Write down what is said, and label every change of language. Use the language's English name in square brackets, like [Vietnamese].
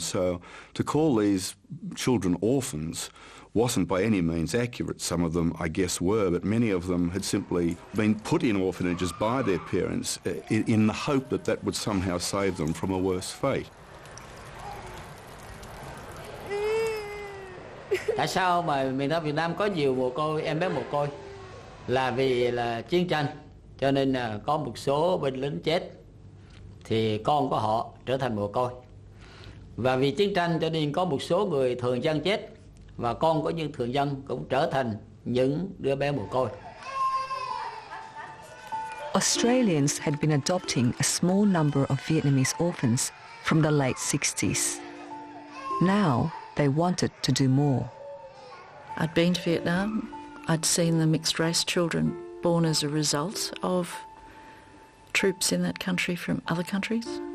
[English] So to call these children orphans wasn't by any means accurate. Some of them, I guess, were, but many of them had simply been put in orphanages by their parents in the hope that that would somehow save them from a worse fate. [Vietnamese] Tại sao mà miền Nam Việt Nam có nhiều mồ côi, em bé mồ côi? Là vì là chiến tranh, cho nên là có một số binh lính chết thì con của họ trở thành mồ côi. Và vì chiến tranh cho nên có một số người thường dân chết và con của những thường dân cũng trở thành những đứa bé mồ côi. [English] Australians had been adopting a small number of Vietnamese orphans from the late 60s. Now they wanted to do more. I'd been to Vietnam. I'd seen the mixed-race children born as a result of troops in that country from other countries.